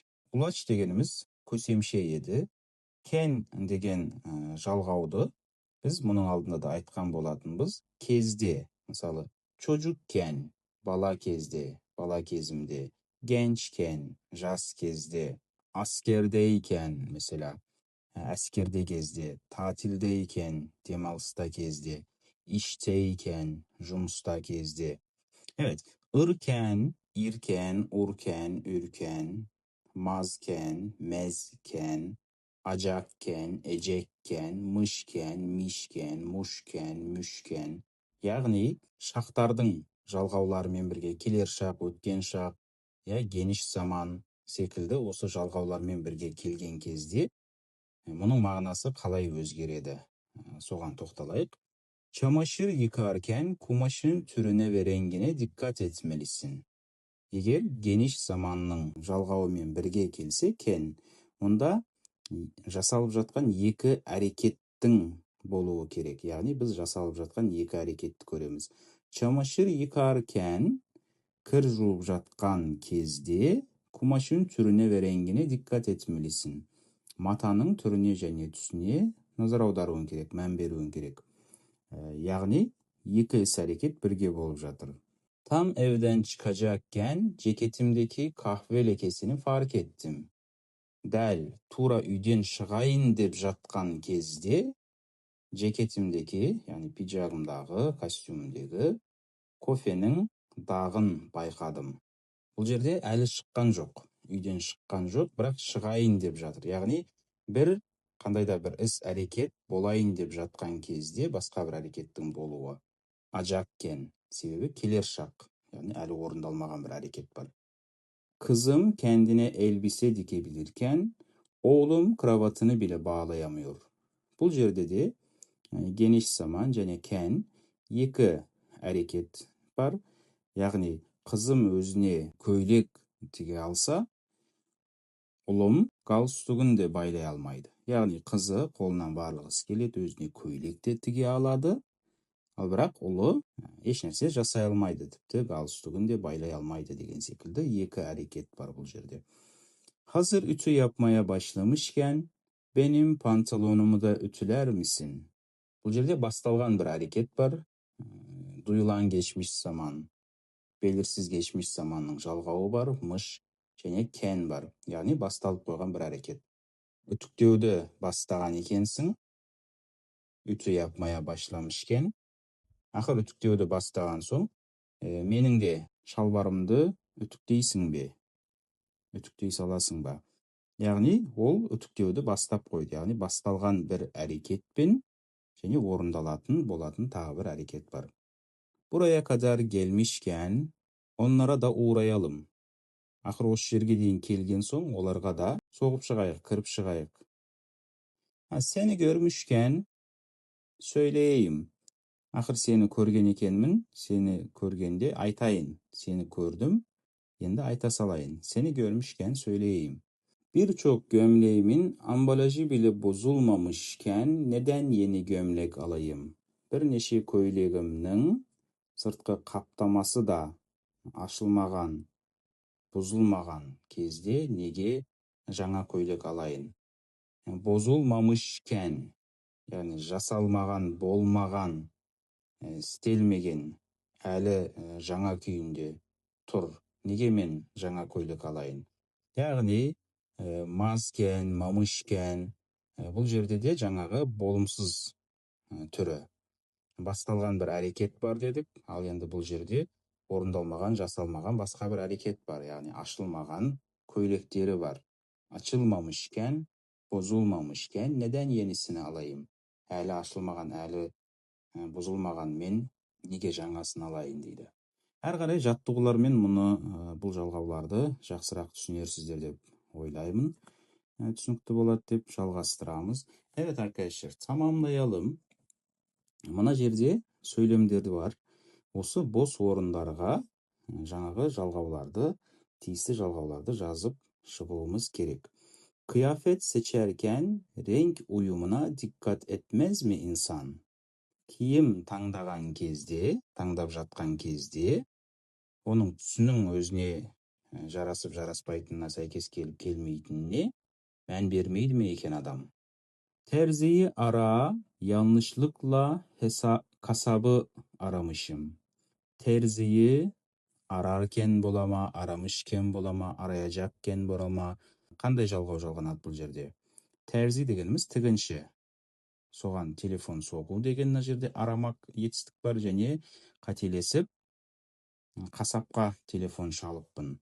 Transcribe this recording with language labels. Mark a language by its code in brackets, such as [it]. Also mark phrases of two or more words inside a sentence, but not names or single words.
[kk] Улач дегеніміз көсемше еді. Кен деген жалғауды біз мұның алдында да айтқан болатынбыз. Кезде, мысалы, çocukken, бала кезде, бала кезімде, gençken, жас кезде, [tr] askerdeyken, mesela, [kk] әскерде кезде, tatildeyken, демалыста кезде, işteyken, жұмыста кезде. [tr] Evet, ırken, irken, urken, ürken, mazken, mezken, acakken, ecekken, mışken, mişken, muşken, müşken. [kk] Яғни, шақтардың жалғауларымен бірге келер шақ, өткен шақ, геніш заман секілді осы жалғаулармен бірге келген кезде мұның мағынасы қалай өзгереді? Соған тоқталайық. [tr] Çamaşır yıkarken kumaşın türüne ve rengine dikkat etmelisin. [kk] Егер геніш заманның жалғауымен бірге келсе, кен, онда жасалып жатқан екі әрекеттің болуы керек. Яғни біз жасалып жатқан екі әрекетті көреміз. [tr] Çamaşır yıkarken, [kk] кір жуып жатқан кезде, [tr] kumaşın türüne ve rengine dikkat etmelisin. [kk] Матаның түріне және түсіне назар аударуың керек, мән беруің керек. Яғни екі іс әрекет бірге болып жатыр. [tr] Tam evden çıkacakken ceketimdeki kahve lekesini fark ettim. [kk] Дәл тура үйден шығайын деп жатқан кезде жекетімдегі, яғни пиджагымдағы, костюмдегі кофенің дағын байқадым. Бұл жерде әлі шыққан жоқ, үйден шыққан жоқ, бірақ шығайын деп жатыр. Яғни бір қандайда бір іс әрекет болайын деп жатқан кезде басқа бір әрекеттің болуы. Acakken, себебі келер шақ, яғни әлі орындалмаған bir әрекет бар. [tr] Kızım kendine elbise dikebilirken oğlum kravatını bile bağlayamıyor. [kk] Бұл жерде де [tr] geniş zaman [kk] және ken екі әрекет бар. Яғни қызым өзіне көйлек тіге алса, ұлым галстугін де байлай алмайды. Яғни қызы қолынан барлығы іс келеді, өзіне көйлек те тіге алады. Ал бірақ ұлы ешнәрсе жасай алмайды, тіпті галстугін де байлай алмайды деген секілді екі әрекет бар бұл жерде. [tr] Hazır ütü yapmaya başlamışken benim pantolonumu da ütüler misin? [kk] Бұл жерде басталған бір әрекет бар. [tr] Duyulan geçmiş zaman, belirsiz geçmiş zamanның [kk] жалғауы бар, [tr] mış және ken бар. [kk] Яғни басталып қойған бір әрекет. Үтіктеуді бастаған екенсің. [tr] Ütü yapmaya başlamışken. [kk] Ақыр үтіктеуді бастаған соң, менің де шалбарымды үтіктейсің бе? Үтіктей саласың ба? Яғни ол үтіктеуді бастап қойды. Яғни басталған бір әрекетпен және орындалатын болатын тағы бір әрекет бар. [tr] Buraya kadar gelmişken onlara da uğrayalım. [kk] Ақыр осы жерге дейін келген соң, оларға да соғып шығайық, кіріп шығайық. [tr] Seni görmüşken söyleyeyim. [kk] Ақыр сені көрген екенмін, сені көргенде айтайын, сені көрдüm, енді айта салайын. [tr] Seni görmüşken söyleyeyim. Birçok gömleğimin ambalajı bile bozulmamışken neden yeni gömlek alayım? [kk] Бірнеше көйлегімнің сыртқы қаптамасы да ашылмаған, бұзылмаған кезде неге жаңа көйлек алайын? Bozulmamışken, яғни жасалмаған, болмаған, істелмеген, әлі жаңа күйінде тұр. Неге мен жаңа көйлек алайын? Яғни мазкен, мамышкен, бұл жерде де жаңағы болымсыз түрі. Басталған бір әрекет бар дедік, ал енді бұл жерде орындалмаған, жасалмаған басқа бір әрекет бар. Яғни ашылмаған көйлектері бар. [tr] Açılmamışken, bozulmamışken neden yenisini alayım? [kk] Әлі ашылмаған, әлі бұзылмаған мен неге жаңасын алайын дейді. Әр қарай жаттығулармен бұл жалғауларды жақсырақ түсінерсіздер деп ойлаймын. Түсінікті болады деп жалғастырамыз. [tr] Evet arkadaşlar, tamamlayalım. [kk] Мына жерде сөйлемдері бар. Осы бос орындарға жаңағы жалғауларды, тиісті жалғауларды жазып шығуымыз керек. [tr] Kıyafet seçerken renk uyumuna dikkat etmez mi insan? [kk] Kiyim tаңдап жатқан кезде, оның түсінің өзіне жарасып жараспайтынына, сәйкес келіп келмейтініне мән бермейді ме екен адам? [tr] Terziyi ara, yanlışlıkla kasabı aramışım. Terziyi ararken болама, aramışken болама, arayacakken болама. [kk] Қандай жалғау жалғанады бұл жерде? Terzi дегеніміз тігінші. Соған телефон соғу деген мына жерде арамақ етістік бар, және қателесіп kasapқа [tr] telefon çalıpпын.